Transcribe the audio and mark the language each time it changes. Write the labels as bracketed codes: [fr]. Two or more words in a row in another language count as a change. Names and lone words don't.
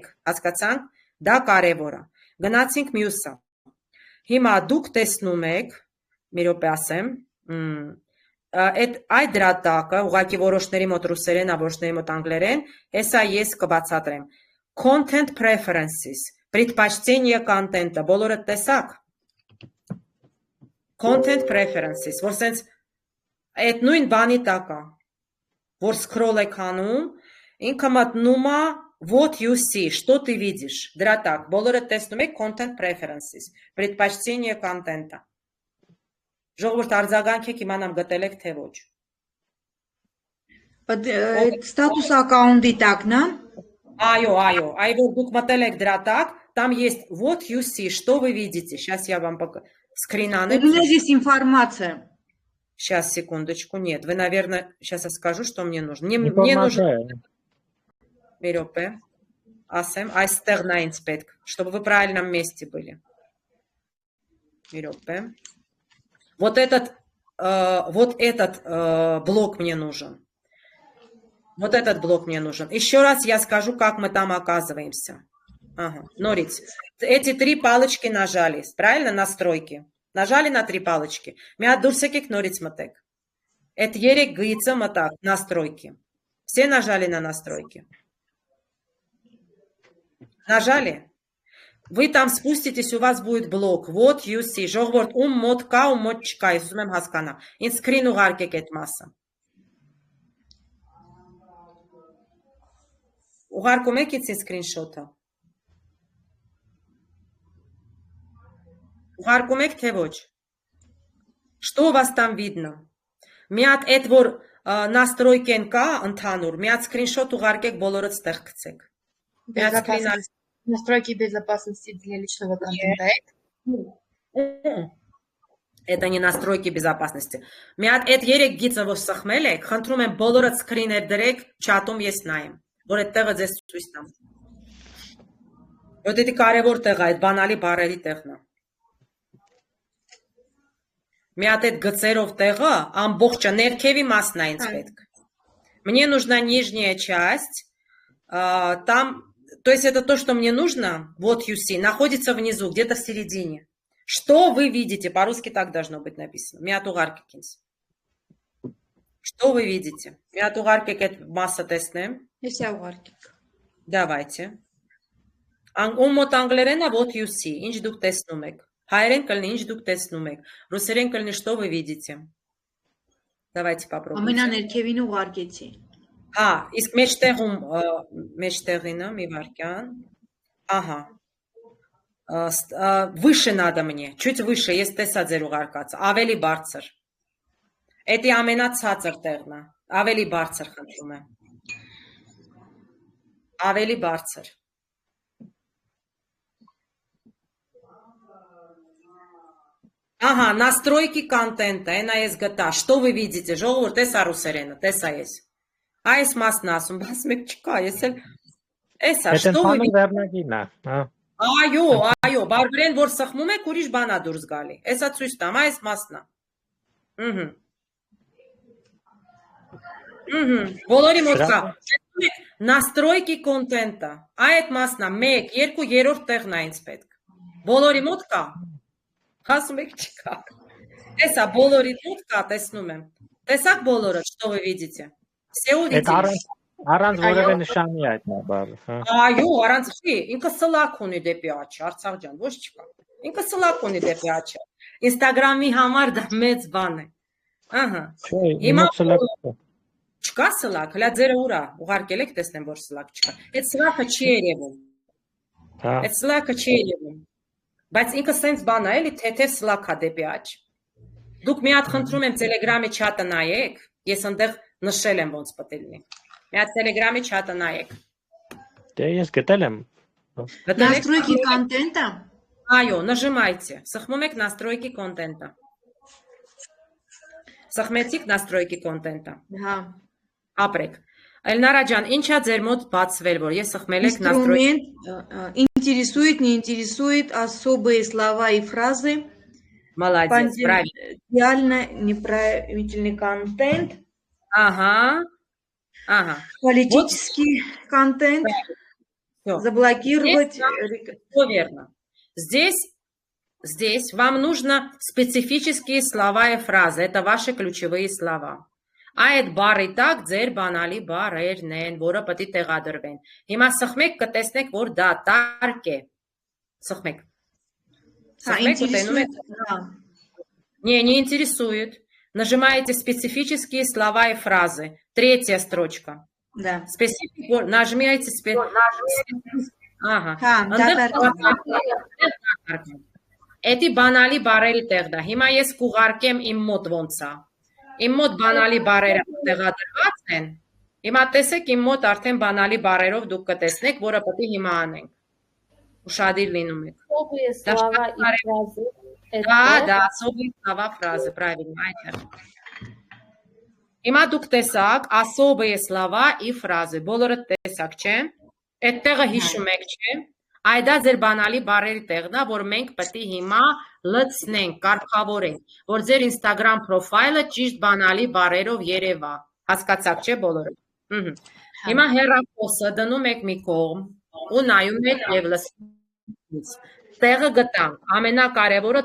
[hy] Հասկացանք։ Դա կարևոր է։ Գնացինք մյուսը։ Հիմա դուք տեսնում եք, մի րոպե ասեմ, այդ դրա տակը, ուղղակի որոշների մոտ ռուսերեն, որոշների մոտ անգլերեն, հեսա ես կբացատրեմ։ [en] Content preferences, [ru] предпочтение контента, [hy] բոլորը տեսաք։ [en] Content preferences, [hy] որ սենց այդ նույն բանի տակ է, որ scroll եք անում, ինքը մտնում է [en] What you see, [ru] что ты видишь, [hy] դրա տակ, բոլորը տեսնում եք [en] content preferences, [ru] предпочтение контента։ [hy] Ժողովուրդ արձագանքեք իմանամ գտել եք թե ոչ։ [ru] Статус аккаунтի [hy] տակն է։ Այո, որ դուք մտել եք дրա տակ, [ru] там есть [en] what you see, [ru] что вы видите. Сейчас я вам скрин анексирую. У меня здесь информация. Сейчас, секундочку, нет. Вы, наверное, сейчас я скажу, что мне нужно. Мне нужно... [hy] Берёпе. Асем, айстեղ նա ինձ պետք, [ru] чтобы вы в правильном месте были. Берёпе. Вот этот блок мне нужен. Вот этот блок мне нужен. Еще раз я скажу, как мы там оказываемся. Ага, норից. Эти 3 палочки нажали, правильно, настройки. Нажали на 3 палочки. [hy] Մի հատ դուրս եկեք նորից մտեք. Այդ 3 գույցը մտակ, [ru] настройки. Все нажали на настройки. Нажали? Вы там спуститесь, у вас будет блок. [en] Вот you see. [hy] Ժողովուրդ, ում մոտ կա, ում մոտ չկա, ես ուզում եմ հասկանամ։ Ինձ սկրին ուղարկեք այդ մասը։ Ուղարկում եք ինձ սկրինշոթը։ Ուղարկում եք թե ոչ։ [ru] Что у вас там видно? [hy] Մի հատ այդ որ настройкեն կա ընդհանուր, մի հատ սկրինշոտ угարկեք, բոլորը ստեղ գցեք։ [ru] Настройки безопасности для личного контента. Это не настройки безопасности։ [hy] Մի հատ այդ 3 գիծը որ սխմել եք, խնդրում եմ բոլորը սկրիներ դրեք, չաթում ես նայեմ, որ այդ տեղը ձեզ ցույց տամ։ Որ դա կարևոր տեղ է, այդ բանալի բառերի տեղն է։ Մի հատ այդ գծերով տեղը ամբողջը ներքևի մասն է ինձ պետք։ [ru] Мне нужна нижняя часть, там, то есть это то, что мне нужно, вот [en] you see, [ru] находится внизу, где-то в середине. Что вы видите? По-русски так должно быть написано. [hy] Մի հատ ուղարկեք ինձ։ [ru] Что вы видите? [hy] Մի հատ ուղարկեք այդ մասը տեսնեմ։ Ես ուղարկեք։ Давайте. Ում մոտ անգլերեն է [en] what you see, [hy] ինչ դուք տեսնում եք։ Հայերեն կլինի ինչ դուք տեսնում եք։ Ռուսերեն կլինի [ru] что вы видите։ Давайте попробуем։ [hy] Ամենաներքևին ուղարկեցի։ Հա, իսկ մեջտեղինը մի վարքյան։ Ահա։ [ru] Выше надо мне, чуть выше, [hy] ես տեսա ձեր ուղարկածը, ավելի բարձր։ Էդի ամենացածր տեղն է, ավելի բարձր խնդրում եմ։ Ավելի բարձր։ Ահա, [ru] настройки контента, [hy] այնա ես գտա, [ru] что вы видите, [hy] ժողովուրդ, տեսա ռուսերենը, տեսա ես։ Այս մասն ասում, բաց մեկ չկա, ես էլ էսա, [ru] что вы видите։ [hy] Այո, բարբերեն որ սխմում եք, ուրիշ բան է դուրս գալի։ Էսա ցույց տամ, այս մասն է։ Բոլորի մոտ կա։ [ru] Настройки контента։ [hy] Այդ մասն է 1, 2, 3-րդ տեղն է ինձ պետք։ Բոլորի մոտ կա։ Ասում եք չկա։ Էսա բոլորի մոտ կա, տեսնում եմ։ Տեսաք բոլորը, [ru] что вы видите։ Все увидели։ [hy] Առանց որևէ նշանի այդ բառը, հա։ Այո, առանց չի, ինքը սլակ ունի դեպի աչքը, Արցախ ջան, ոչ չկա։ Ինքը սլակ ունի դեպի աչքը։ Instagram-ի համար դա մեծ բան է։ Ահա։ Հիմա սլակ չկա սլակ, հլա ձերը ուր է, ուղարկել եք տեսնեմ որ սլակ չկա։ Այդ սլակը չի երևում։ Հա։ Այդ սլակը չի երևում։ Բայց ինքը սենց բան է, էլի թեթև սլակ է դեպի աչ։ Դուք մի հատ խնդրում եմ Telegram-ի չաթը նայեք, ես այնտեղ նշել եմ ոնց պետք է լինի։ Մի հատ Telegram-ի չաթը նայեք։ Դե ես գտել եմ։ [ru] Настройки контента։ [hy] Այո, նажимайте։ Սխմում եք [ru] настройки контента։ [hy] Սխմեցիք [ru] настройки контента։ [hy] Հա։ Ապրեք։ Эльնարա ջան, ինչա ձեր մոտ бацվել, որ ես схмել եք настройки։ [ru] Интересует, не интересует особые слова и фразы. Молодец, правильно. Идеально неправильный контент. Ага. Политический контент. Всё. Заблокировать. Все верно. Здесь вам нужно специфические слова и фразы. Это ваши ключевые слова. [hy] Այդ բառի տակ ձեր բանալի բառերն են, որը պետք է տեղադրվեն։ Հիմա սխմեք, կտեսնեք, որ դա տարկ է։ Սխմեք։ [ru] Не интересует. Нажимаете специфические слова и фразы. 3-я строчка. Да. Нажимаете Ага. [hy] Էդի բանալի բառերի տեղն է։ Հիմա ես կուղարկեմ իմ մոտ ոնց է։ Իմ մոտ բանալի բառերը տեղադրված են։ Հիմա տեսեք իմ մոտ արդեն բանալի բառերով դուք կտեսնեք, որը պետք է հիմա անենք։ Ուշադիր լինում եք։ [ru] Особые слова и фразы. Да, особые слова, фразы, правильно, [hy] այդտեղ։ Հիմա դուք տեսաք [ru] особые слова и фразы, [hy] բոլորը տեսաք, չէ՞։ Այդտեղը հիշում եք, չէ՞։ Այդա ձեր բանալի բառերի տեղն է, որ մենք պետք է հիմա լցնենք, կարգավորենք, որ ձեր Instagram պրոֆայլը ճիշտ բանալի բառերով երևա։ Հասկացաք, չէ՞ բոլորը։ Հիմա հեռախոսը դնում եք մի կողմ ու նայում եք եւ լսում։ Տեղը գտանք, ամենակարևորը